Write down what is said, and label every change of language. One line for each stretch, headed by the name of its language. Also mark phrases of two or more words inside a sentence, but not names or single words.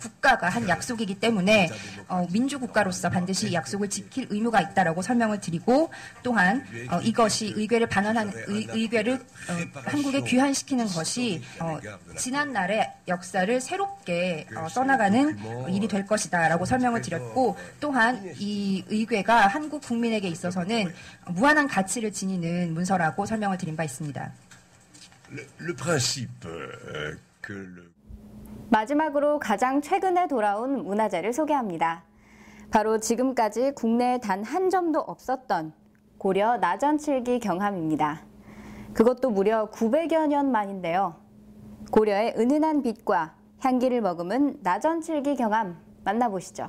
Korean: 국가가 한 약속이기 때문에 민주국가로서 반드시 이 약속을 지킬 의무가 있다라고 설명을 드리고 또한 이것이 의궤를 반환한 의궤를 한국에 귀환시키는 것이 지난날의 역사를 새롭게 써나가는 일이 될 것이다라고 설명을 드렸고 또한 이 의궤가 한국 국민에게 있어서는 무한한 가치를 지니는 문서라고 설명을 드린 바 있습니다.
French: Le principe que
Korean: 마지막으로 가장 최근에 돌아온 문화재를 소개합니다. 바로 지금까지 국내에 단 한 점도 없었던 고려 나전칠기 경함입니다. 그것도 무려 900여 년 만인데요. 고려의 은은한 빛과 향기를 머금은 나전칠기 경함 만나보시죠.